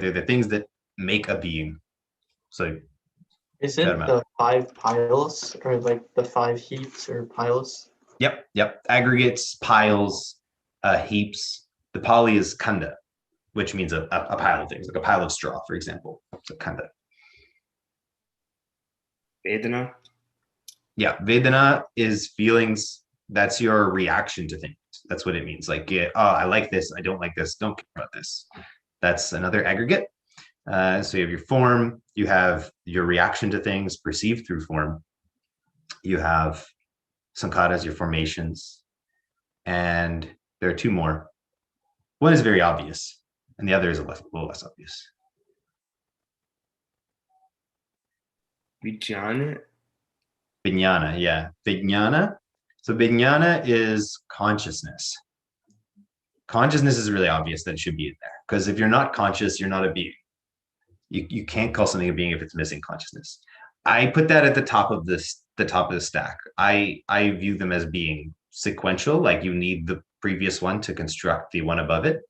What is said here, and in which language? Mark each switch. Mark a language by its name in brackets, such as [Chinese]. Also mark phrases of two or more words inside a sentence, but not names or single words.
[English] They're the things that make a being. So is it the 5 piles or like the 5 heaps or piles? Yep. Aggregates, piles, heaps. The Pali is kanda, which means a pile of things, like a pile of straw, for example. So kanda. Vedana? Yeah, Vedana is feelings. That's your reaction to things. That's what it means. Like, I like this, I don't like this, don't care about this. That's another aggregate. So you have your form, you have your reaction to things perceived through form. You have sankharas, your formations, and there are 2 more. One is very obvious, and the other is a little less obvious. Vijnana? Vijnana, yeah. Vijnana. So vijnana is consciousness. Consciousness is really obvious that it should be in there, because if you're not conscious, you're not a being. You can't call something a being if it's missing consciousness. I put that at the top of the stack. I view them as being sequential, like you need previous one to construct the one above it.